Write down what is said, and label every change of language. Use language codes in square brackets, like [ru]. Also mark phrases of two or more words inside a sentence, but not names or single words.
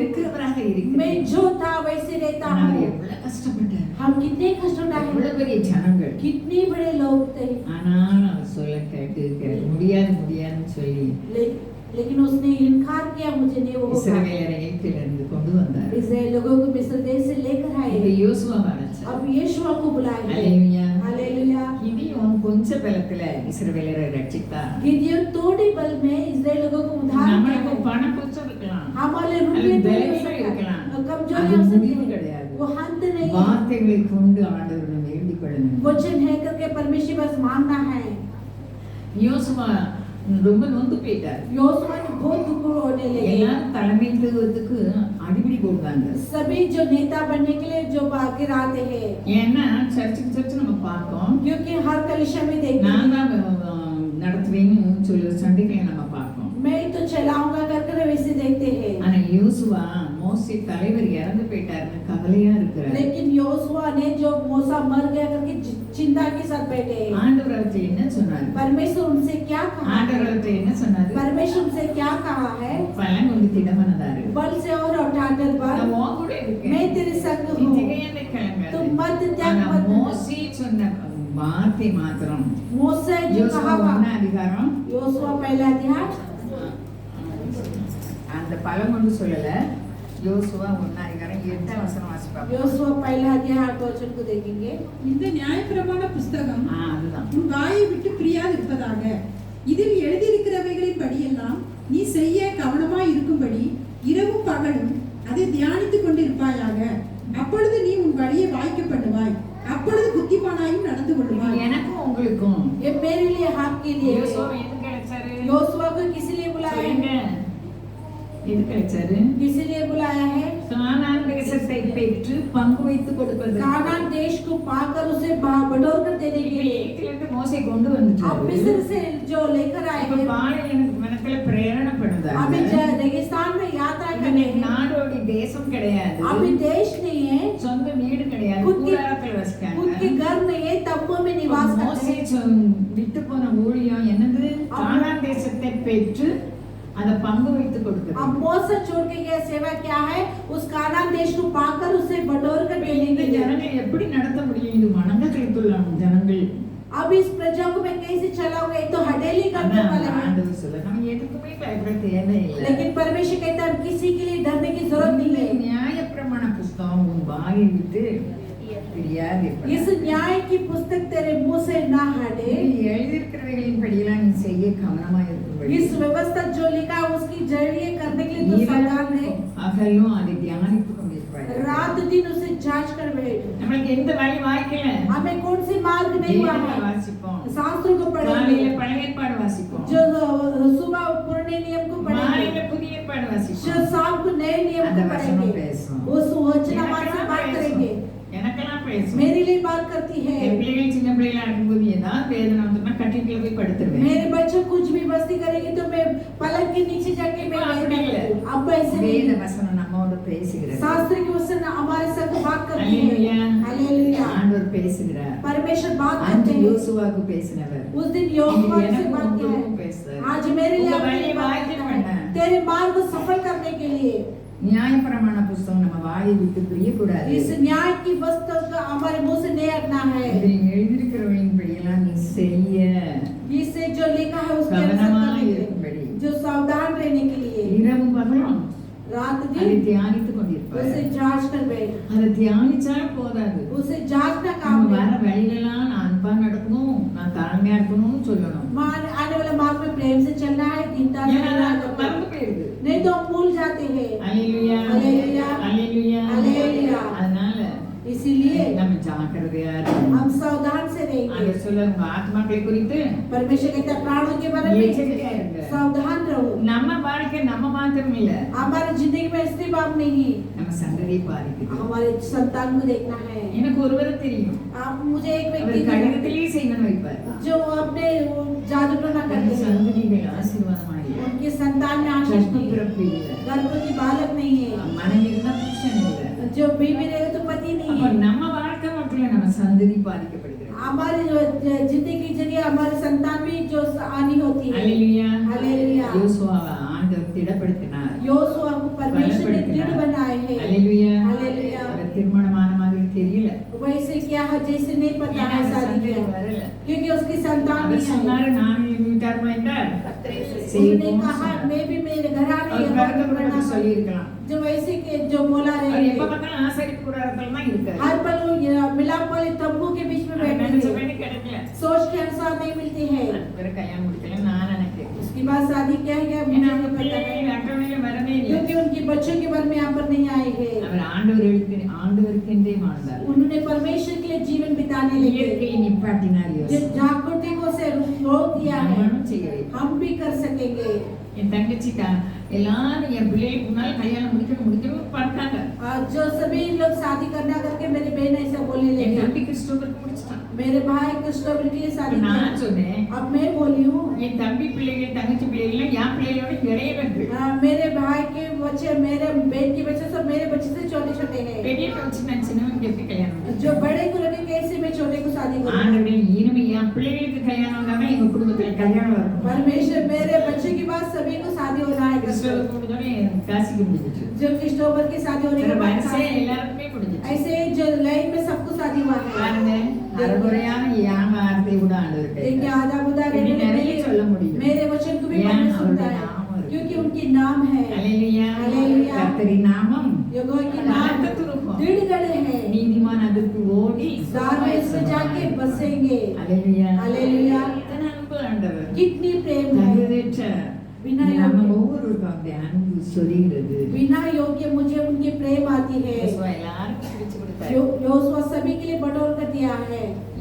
[ta] இருக்கிறவராக [hi] मैं [ta] இருக்கிறேன். [hi] जो था वैसे रहता [ta] ஆனா அவர் [hi] हूँ। [ta] எவ்வளவு கஷ்டப்பட்டார், [hi] हम कितने कष्ट उठाए, [ta] எவ்வளவு பெரிய ஜனங்கள், [hi] कितने बड़े लोग थे, [ta] ஆனாலும் அவர் சொல்ல கேட்டு முடியாதுன்னு சொல்லி [hi] लेकिन उसने इनकार किया, मुझे नहीं वो होगा। [ta] இஸ்ரவேலரை எகிப்திலிருந்து கொண்டு வந்தார். [hi] इस्राएल लोगों को मिस्र देश से लेकर [ta] இப்ப [hi] आए। [ta] யோசுவாவை அழைச்சார். [hi] अब यीशुआ को बुलाए। [ta] அல்லேலூயா. [hi] हालेलुया। [ta] கிதியோன் கொஞ்ச பலத்துல இஸ்ரவேலரை ரட்சித்தார். [hi] गिदियोन थोड़े बल में इस्राएल लोगों को उद्धार किया [ta] நம்மளுக்கு [hi] है। [ta] பணம் கொஞ்சம் இருக்கலாம், [hi] हमारे [ta] அது [hi] रुपये भी हो [ta] பலவீனம் [hi] सकता [ta] இருக்கலாம், [hi] है, कमजोरी [ta] அது [hi] हो सकती [ta] முடிவு [hi] है, [ta] கிடையாது. [hi] वो अंत नहीं है। [ta] வார்த்தைகளை கொண்டு ஆண்டவரை வேண்டிக் கொள்ளணும். [hi] वचन है करके परमेश्वर बस मांगना है। [ta] யோசுவா ரொம்ப நொந்து போயிட்டார். [hi] योशुआ ने बहुत दुख होने लगे। [ta] எல்லாரும் தலைமைத்துவத்துக்கு அடிப்படி போடுவாங்க. [hi] सभी जो नेता बनने के लिए जो बाकी आते हैं, [ta] ஏன்னா சர்ச்சுக்கு நம்ம பார்த்தோம், [hi] क्योंकि हर कलीसिया में देखते [ta] நான் [hi] हैं, [ta] தான் நடத்துவேன்னு சொல்லி சண்டைகளை நம்ம பார்ப்போம். [hi] मैं तो चलाऊंगा करके वैसे देखते हैं। [ta] ஆனா யோசுவா மோசே தலைவர் இறந்து போயிட்டாருன்னு கவலையா இருக்கிறார். [hi] लेकिन योशुआ ने जो मूसा मर गया करके चिंता के साथ बैठे हैं। [ta] ஆண்டவர் அவர்கிட்ட என்ன சொன்னார்? [hi] परमेश्वर उनसे क्या कहा है? [ta] ஆண்டவர் அவர்கிட்ட என்ன சொன்னாரு? [hi] परमेश्वर उनसे क्या कहा है? [ta] பலன் கொண்டு திடமனதாரு, [hi] बल से और उठाकर [ta] நான் [hi] बल, [ta] உன் கூட இருக்கேன், [hi] मैं तेरे संग [ta] நீ [hi] हूँ, [ta] திகையாதே கிளம்பாதே. [hi] तुम मत त्याग [ta] ஆனா [hi] मत। [ta] மோசே சொன்ன வார்த்தை மாத்திரம் [hi] मूसा जो [ta] யோசுவா [hi] कहा, [ta] 1 அதிகாரம் [hi] योशुआ पहला अध्याय [ta] அந்த பலம் கொண்டு சொல்லல, யோசுவா 1 அதிகாரம் 8 வசனம் வாசிப்பாங்க. [hi] योशुआ पहला अध्याय 8 वचन को देखेंगे। [ta] இந்த நியாயப்பிரமாண புஸ்தகம் அதுதான் உன் வாயை விட்டு பிரியாதிருப்பதாக, இதில் எழுதியிருக்கிறவைகளின் படியெல்லாம் நீ செய்ய கவனமாய் இருக்கும்படி இரவும் பகலும் அதை தியானித்துக் கொண்டிருப்பாயாக. அப்பொழுது நீ உன் வழியை வாய்க்க பண்ணுவாய், அப்பொழுது புத்திமானாயும் நடந்து கொள்வாய். எனக்கும் உங்களுக்கும் [hi] ये मेरे लिए आपके लिए [ta] யோசுவா [hi] है। [ta] எதுக்கு அழைச்சாரு? [hi] योशुआ को किस लिए बुलाया? [ta] சொல்லுங்க. எதுக்கு எதுக்கு அழைச்சாரு? [hi] इसीलिए बुलाया है [ta] கானான் தேசத்தை பெற்று பங்கு வைத்து கொடுப்பது. [hi] कानान देश को पाकर उसे बटोर कर देने के लिए [ta] எகிப்திலிருந்து மோசே கொண்டு [hi] अब [ta] வந்துட்டாரு. [hi] मिस्र से जो लेकर आए [ta] இப்ப [hi] हैं [ta] பாலைவனத்துல பிரயாணப்படுறாங்க. [hi] अभी रेगिस्तान में यात्रा करने [ta] இவனுக்கு நாடோடி தேசம் கிடையாது, [hi] अभी देश नहीं है, [ta] சொந்த வீடு கிடையாது, [hi] खुद के [ta] கூடாரத்துல வசிக்காங்க. [hi] खुद के घर नहीं है, तंबू में निवास करते [ta] மோசே [hi] हैं। [ta] விட்டு போன ஊழியம் என்னது? கானான் தேசத்தை பெற்று அதை பங்கு வைத்து கொடுக்கிறது. [hi] अब मोसे छोड़ के गया सेवा क्या है? उस कानान देश को पाकर उसे बटोर कर देने [ta] இந்த [hi] के लिए। [ta] ஜனங்களை எப்படி நடத்த முடியும்? இது வணங்க கிடைத்துள்ள ஜனங்கள். [hi] अब इस प्रजा को मैं कैसे चलाऊंगा? तो हडेली करने वाले हैं, [ta] ஆண்டவர் சொல்ல நம்ம எதுக்குமே பயப்பட தேவையில்லை. [hi] लेकिन परमेश्वर कहता है किसी के लिए डरने की जरूरत नहीं है। [ta] நியாயப்பிரமாண புஸ்தகம் உன் வாயை விட்டு பிரியாது. [hi] इस न्याय की पुस्तक तेरे मुंह से ना हटे, [ta] எழுதியிருக்கிறவைகளின் படியெல்லாம் நீ செய்ய கவனமா இருக்கும்படி [hi] इस व्यवस्था जो लिखा है उसकी जरिए करने के लिए तो सावधान है, [ta] அகலும் அதை தியானித்துக் கொண்டிருப்பாய். [hi] रात दिन उसे जांच कर बैठ। [ta] நம்மளுக்கு எந்த வழி வாய்க்கல, [hi] हमें कौन सी मार्ग नहीं हुआ [ta] வேதத்தை [hi] है, [ta] வாசிப்போம், [hi] शास्त्रों को [ta] காலையில [hi] पढ़ेंगे, [ta] பழைய ஏற்பாடு வாசிப்போம், [hi] जो सुबह पुराने नियम को पढ़ेंगे, [ta] மாலையில புதிய ஏற்பாடு [hi] जो [ta] வாசிப்போம். [hi] शाम को नए नियम [ta] அந்த [hi] को [ta] வசனம் [hi] पढ़ेंगे, [ta] பேசும், [hi] उस वचनवाद से बात करेंगे, [ta] எனக்கெல்லாம் பேசும். [hi] मेरे लिए बात करती है। [ta] என் பிள்ளைகள் சின்ன பிள்ளைகளா இருக்கும்போது ஏதாவது வேதனை வந்துன்னா கட்டிட்டுல போய் படுத்துருவேன். [hi] मेरे बच्चे कुछ भी मस्ती करेंगे तो मैं पलंग के नीचे जाके मैं [ta] அப்படி இல்ல. [hi] अब ऐसे [ta] வேத [hi] नहीं, [ta] வசனம் நம்மோடு பேசுகிறது. [hi] शास्त्र की वचन हमारे संग बात करती है। [ta] அல்லேலூயா. [hi] हालेलुया, [ta] ஆண்டவர் பேசுகிறார். [hi] परमेश्वर बात [ta] அன்று [hi] करते हैं। [ta] யோசுவாவுக்கு பேசினவர் [hi] उस दिन यहोवा से [ta] எனக்கு [hi] बात किया [ta] உங்களுக்கும் [hi] है, [ta] பேசுறார். [hi] आज मेरे लिए [ta] உங்க [hi] अपनी [ta] வழியை [hi] बात [ta] வாய்க்க [hi] करना है। [ta] வேண்டாம். [hi] तेरे मार्ग को सफल करने के लिए [ta] நியாயப்பிரமாண புஸ்தகம் நம்ம வாயை விட்டு பிரியக்கூடாது. [hi] इस न्याय की वस्तु का हमारे मुंह से नहीं हटना है। [ta] இதில் எழுதியிருக்கிறவர்களின் படியெல்லாம் நீ செய்ய [hi] इससे जो लिखा है उसके अनुसार [ta] கவனமா [hi] करने के [ta] இருக்கும்படி [hi] लिए, जो सावधान रहने के लिए [ta] இரவும் பகலும் [hi] रात [ta] அதை [hi] दिन [ta] தியானித்துக் கொண்டிருப்பார். [hi] उसे जांच कर बैठ, [ta] அதை தியானிச்சாலும் போதாது, [hi] उसे जांचना [ta] நம்ம [hi] काम [ta] வர [hi] है। [ta] வழியிலலாம் நான் அன்பா நடக்கணும், நான் தாழ்மையா இருக்கணும்னு சொல்லணும். [hi] आने वाले मार्ग में प्रेम से चलना है, दीनता से [ta] ஏன்னா [hi] रहना [ta] அது [hi] है, [ta] மறந்து போயிடுது. [hi] नहीं तो हम भूल जाते हैं। [ta] அல்லேலூயா, அல்லேலூயா, அல்லேலூயா. அல்லேலூயா. அதனால [hi] इसीलिए [ta] நம்ம ஜாக்கிரதையா இருக்கணும். [hi] हम सावधान से रहेंगे। [ta] ஆண்டவர் சொல்ல உங்க ஆத்மாக்களை குறித்து [hi] परमेश्वर कहता है प्राणों के बारे [ta] எச்சரிக்கையா [hi] में [ta] இருங்க. [hi] सावधान रहो। [ta] நம்ம வாழ்க்கை நம்ம மாத்திரம் இல்ல, [hi] हमारी जिंदगी में स्त्री बाप नहीं, [ta] நம்ம सந்ததியை பாதிக்குது. [hi] हमारे संतान को देखना है। [ta] எனக்கு ஒருவரை தெரியும், [hi] आप मुझे एक [ta] அவர் [hi] व्यक्ति [ta] கடிதத்திலேயே செய்யணும் வைப்பார். [hi] जो अपने जादू टोना [ta] அந்த [hi] करते हैं, [ta] சந்ததிகள் ஆசீர்வாதமாகி [hi] उनके संतान में आशीष [ta] கற்ப [hi] नहीं है, [ta] பிறப்பு இல்ல, [hi] गर्भवती बालक नहीं है, [ta] மனைவி இருந்தா புருஷன் இல்ல. [hi] जो बीवी रहे तो पति नहीं [ta] அப்ப [hi] है। [ta] நம்ம வாழ்க்கை மட்டும் இல்ல, நம்ம சந்ததி பாதிக்கப்படுகிறது. [hi] हमारी जिंदगी के जरिए हमारे संतान भी जो हानि होती है। [ta] அல்லேலூயா. அல்லேலூயா. யோசுவாவை ஆண்டவர் திடப்படுத்தினார், [hi] योशुआ को परमेश्वर ने दृढ़ बनाए हैं। [ta] அல்லேலூயா. அல்லேலூயா. அவர் திருமணமான மாதிரி தெரியல, [hi] वैसे क्या है जैसे नहीं पता [ta] ஏன்னா [hi] है [ta] அவர் [hi] शादी [ta] சந்ததி [hi] किया, [ta] வரல. [hi] क्योंकि उसकी संतान [ta] அவர் [hi] नहीं है। [ta] சொன்னாரு நான் என் வீட்டார்மா என்றார் [hi] उसने कहा मैं भी मेरे घराने [ta] அவர் [hi] ये [ta] கருத்து [hi] बात [ta] கூட [hi] करना [ta] சொல்லி இருக்கலாம். [hi] जो वैसे के जो बोला [ta] அவர் [hi] रहे [ta] எப்ப பார்த்தாலும் ஆசாரிப்பு கூடாரத்துல தான் இருக்காரு. [hi] हर पल वो ये मिलाप वाले तंबू के बीच में [ta] அவர் [hi] बैठे [ta] நினைச்ச [hi] थे, [ta] வேண்டி கிடைக்கல. [hi] सोच के अनुसार नहीं मिलते हैं। [ta] இவரை கல்யாணம் முடிக்கல நான் நினைக்கிறேன். [hi] उसके बाद शादी क्या है क्या मुझे [ta] ஏன்னா [hi] नहीं [ta] அவங்க [hi] पता है, [ta] பிள்ளைகள் அட்டவணையில வரவே இல்லை. [hi] क्योंकि उनके बच्चों के बारे में यहाँ पर नहीं आए हैं। [ta] அவர் ஆண்டவருக்கென்றே வாழ்ந்தார். [hi] उन्होंने परमेश्वर के लिए जीवन बिताने लगे, [ta] இயற்கையை நிப்பாட்டினார் [hi] जो [ta] யோசிச்சு. [hi] जागृति को से रोक दिया है, [ta] நம்மளும் செய்ய வேண்டும். [hi] हम भी कर सकेंगे। [ta] என் தங்கச்சி எல்லாரும் என் பிள்ளைகளுக்கு முன்னால கல்யாணம் முடிக்கணும் பார்த்தாங்க. [hi] जो सभी लोग शादी करना करके मेरे बहन ऐसा बोलने [ta] என் [hi] लगे, [ta] தம்பி கிறிஸ்தோபருக்கு முடிச்சிட்டான். [hi] मेरे भाई क्रिस्टोफर के लिए शादी [ta] நான் [hi] किया। [ta] சொன்னேன், [hi] अब मैं बोली हूँ [ta] என் தம்பி பிள்ளைகள் தங்கச்சி பிள்ளைகள் என் பிள்ளைகளோட இளையவர்கள். [hi] मेरे भाई के बच्चे मेरे बहन के बच्चे सब मेरे बच्चे से छोटे छोटे हैं, [ta] பெரியவங்க வச்சு நான் சின்னவனுக்கு எப்படி கல்யாணம் முடிச்சேன்? [hi] जो बड़े को लगे कैसे मैं छोटे को शादी करूँ। [ta] ஆண்டவரே இனிமே என் பிள்ளைகளுக்கு கல்யாணம் வந்தாதான் எங்க குடும்பத்துல கல்யாணம் வரும். [hi] परमेश्वर मेरे बच्चे के बाद सभी को शादी होना है, [ta] கிறிஸ்தவருக்கு முடிஞ்சோடனே காசிக்கு முடிஞ்சிச்சு. [hi] जो क्रिस्टोफर की शादी होने के बाद [ta] வரிசையா எல்லாருக்குமே முடிஞ்சிச்சு. [hi] ऐसे जो लाइन में सबको शादी हुआ है। [ta] பாருங்க, அரைகுறையான என் வார்த்தை கூட ஆண்டவர் [hi] देखिए [ta] கேட்கிறார். [hi] आधा बुधा [ta] இப்படி நிறைய சொல்ல முடியும். [hi] मेरे वचन को भी [ta] ஏன் [hi] पढ़ना सुनता [ta] அவருடைய [hi] है, [ta] நாமம் இருக்கு. [hi] क्योंकि उनकी नाम है। [ta] அல்லேலூயா. அல்லேலூயா. கர்த்தரின் நாமம் [hi] यहोवा की नाम [ta] பலத்ததுருக்கும். [hi] दृढ़ गढ़े हैं, [ta] நீதிமான் அதற்கு ஓடி [hi] दार में उसमें जाके बसेंगे। [ta] அல்லேலூயா. அல்லேலூயா. எத்தனை அன்பு ஆண்டவர். [hi] कितनी प्रेम है, [ta] தகுதியற்ற [hi] बिना [ta] நம்ம [hi] योग्य [ta] ஒவ்வொருவருக்கும் அந்த அன்பு சொரிகிறது. [hi] बिना योग्य मुझे उनकी प्रेम आती है। [ta] யேசுவா எல்லாருக்கும் பிடிச்சு கொடுத்தாரு. [hi] योशुआ सभी के लिए बटोर कर दिया है,